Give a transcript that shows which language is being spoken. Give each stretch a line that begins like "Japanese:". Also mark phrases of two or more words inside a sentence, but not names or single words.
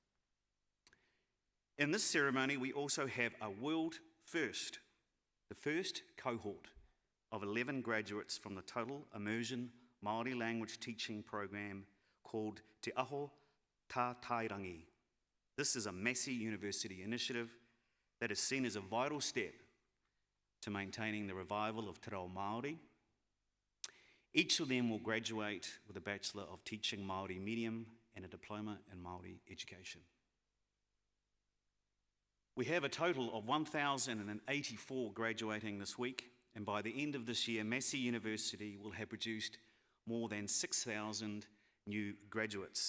English: In this ceremony, we also have a world first, the first cohort of 11 graduates from the Total Immersion Māori language teaching program called Te Aho Tā Tairangi. This is a Massey University initiative that is seen as a vital step to maintaining the revival of
Māori: te reo Māori.
English: Each of them will graduate with a Bachelor of Teaching Māori Medium and a Diploma in Māori Education. We have a total of 1,084 graduating this week, and by the end of this year, Massey University will have produced more than 6,000 new graduates.